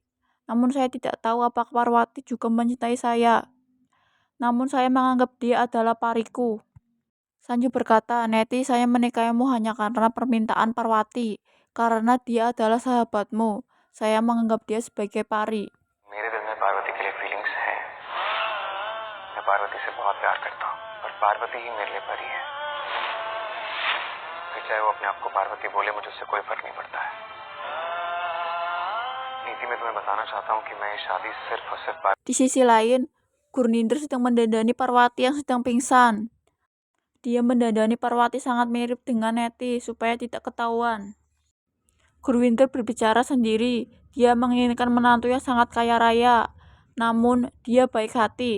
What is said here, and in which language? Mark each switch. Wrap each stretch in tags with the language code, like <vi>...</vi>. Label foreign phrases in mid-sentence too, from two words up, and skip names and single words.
<id>Namun saya tidak tahu apakah Parwati juga mencintai saya. Namun saya menganggap dia adalah pariku. Sanju berkata, Neti, saya menikahimu hanya karena permintaan Parwati. Karena dia adalah sahabatmu. Saya menganggap dia sebagai pari.</id> <hi>मेरे दिल में पार्वती के लिए फीलिंग्स है मैं पार्वती से बहुत प्यार करता हूँ और पार्वती ही मेरे लिए परी है फिर चाहे वो अपने आप को पार्वती बोले मुझे उससे कोई फर्क नहीं पड़ता है नीति में तुम्हें बताना चाहता हूँ कि मैं ये शादी सिर्फ और सिर्फ</hi> <id>Di sisi lain, Gurninder sedang mendandani Parwati yang sedang pingsan. Dia mendandani Parwati sangat mirip dengan Neti supaya tidak ketahuan. Gurwinder berbicara sendiri. Dia menginginkan menantu yang sangat kaya raya, namun dia baik hati.</id>